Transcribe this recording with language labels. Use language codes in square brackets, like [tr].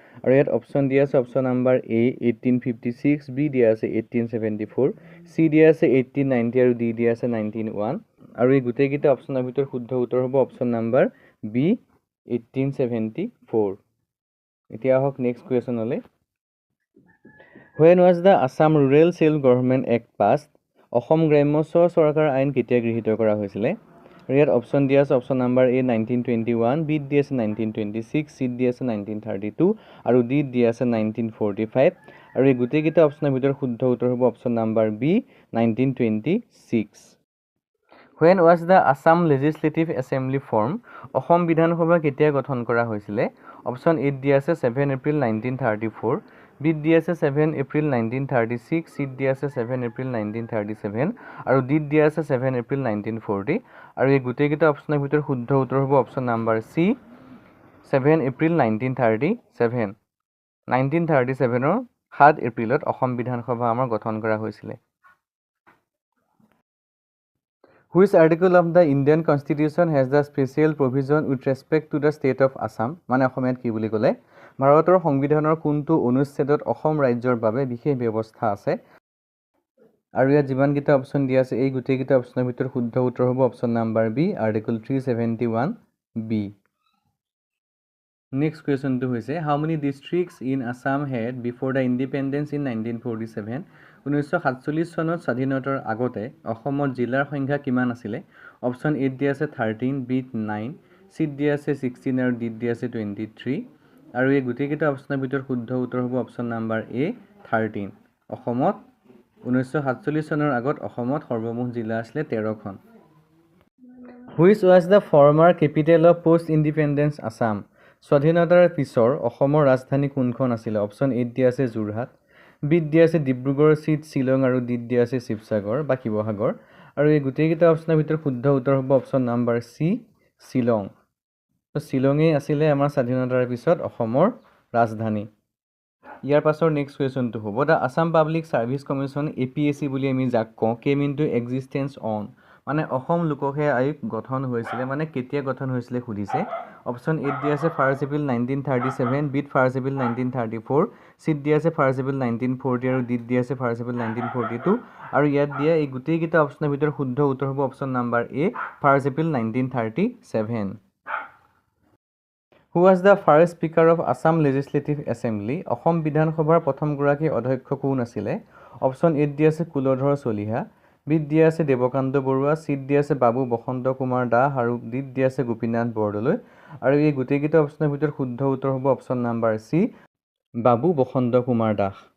[as] আৰু ইয়াত অপশ্যন দিয়া আছে অপশ্যন নাম্বাৰ A 1856, B দিয়া আছে 1874, C দিয়া আছে 1890 আৰু D দিয়া আছে 1901। আৰু এই গোটেইকেইটা অপশ্যনৰ ভিতৰত শুদ্ধ উত্তৰ হ'ব অপশ্যন নাম্বাৰ B 1874। এতিয়া আহক next কুৱেশ্যনলৈ। [en] When was the Assam Rural Self-Government Act passed? [as] Assam গ্ৰাম্য স্ব-চৰকাৰ আইন কেতিয়া গৃহীত কৰা হৈছিলে? আৰু ইয়াত অপশ্যন দিয়া আছে অপশ্যন নাম্বাৰ A 1921, B দিয়া আছে 1926, C দিয়া আছে 1932 আৰু D দিয়া আছে 1945। আৰু এই গোটেইকেইটা অপশ্যনৰ ভিতৰত শুদ্ধ উত্তৰ হ'ব option number B 1926। [en] When was the Assam Legislative Assembly formed? [as] Assam বিধানসভা কেতিয়া গঠন কৰা হৈছিলে? অপশ্যন A দিয়া আছে 7 এপ্ৰিল 1934, B দিয়া আছে 7 এপ্ৰিল 1936, C দিয়া আছে 7 এপ্ৰিল 1937 আৰু D দিয়া আছে 7 এপ্ৰিল 1940। আৰু এই গোটেইকেইটা অপশ্যনৰ ভিতৰত শুদ্ধ উত্তৰ হ'ব অপশ্যন নাম্বাৰ C 7 এপ্ৰিল 1937। 1937ৰ 7 এপ্ৰিলত অসম বিধানসভা আমাৰ গঠন কৰা হৈছিলে। [en] Which article of the Indian Constitution has the special provision with respect to the state of Assam? [as] মানে অসমীয়াত কি বুলি ক'লে ভাৰতৰ সংবিধানৰ কোনটো অনুচ্ছেদত অসম ৰাজ্যৰ বাবে বিশেষ ব্যৱস্থা আছে? আৰু ইয়াত যিমানকেইটা অপশ্যন দিয়া আছে এই গোটেইকেইটা অপশ্যনৰ ভিতৰত শুদ্ধ উত্তৰ হ'ব option number B article 371B। Next কুৱেশ্যনটো হৈছে [en] How many districts in Assam had before the independence in 1947? [as] 1947 চনত স্বাধীনতাৰ আগতে অসমত জিলাৰ সংখ্যা কিমান আছিলে? অপশ্যন এ দিয়া আছে 13, বি 9, চি দিয়া আছে 16 আৰু ডি দিয়া আছে 23। আৰু এই গোটেইকেইটা অপশ্যনৰ ভিতৰত শুদ্ধ উত্তৰ হ'ব অপশ্যন নাম্বাৰ এ 13। অসমত 1947 চনৰ আগত অসমত সৰ্বমুঠ জিলা আছিলে 13খন। [en] Which was the former capital of post-independence Assam? [as] স্বাধীনতাৰ পিছৰ অসমৰ ৰাজধানী কোনখন আছিলে? অপশ্যন এ দিয়া আছে যোৰহাট, বি দিয়া আছে ডিব্ৰুগড়, চি শ্বিলং আৰু ডি দিয়া আছে শিৱসাগৰ বা শিৱসাগৰ। আৰু এই গোটেইকেইটা অপশ্যনৰ ভিতৰত শুদ্ধ উত্তৰ হ'ব অপশ্যন নাম্বাৰ চি শ্বিলং। শ্বিলঙেই আছিলে আমাৰ স্বাধীনতাৰ পিছত অসমৰ ৰাজধানী। ইয়াৰ পাছৰ নেক্সট কুৱেশ্যনটো হ'ব the Assam public service commission APSC বুলি আমি যাক কওঁ [en] Came into existence on? [as] মানে অসম লোকসেৱা আয়োগ গঠন হৈছিলে মানে কেতিয়া গঠন হৈছিলে সুধিছে। অপশ্যন এ দিয়া আছে 1 এপ্ৰিল 1937, বিত 1 এপ্ৰিল 1934, চিত দিয়া আছে 1 এপ্ৰিল 1940 আৰু ডিত দিয়া আছে 1 এপ্ৰিল 1942। আৰু ইয়াত দিয়া এই গোটেইকেইটা অপশ্যনৰ ভিতৰত শুদ্ধ উত্তৰ হ'ব option number A 1 April 1937। [en] Who was the first Speaker of Assam Legislative Assembly? [as] Assam বিধানসভাৰ প্ৰথমগৰাকী অধ্যক্ষ কোন আছিলে? অপশ্যন এ দিয়া আছে কুলধৰ চলিহা, বিত দিয়া আছে দেৱকান্ত বৰুৱা, চিত দিয়া আছে বাবু বসন্ত কুমাৰ দাস আৰু ডিত দিয়া আছে গোপীনাথ বৰদলৈ। আৰু এই গোটেইকেইটা অপশ্যনৰ ভিতৰত শুদ্ধ উত্তৰ হ'ব অপশ্যন নাম্বাৰ চি বাবু বসন্ত কুমাৰ দাস।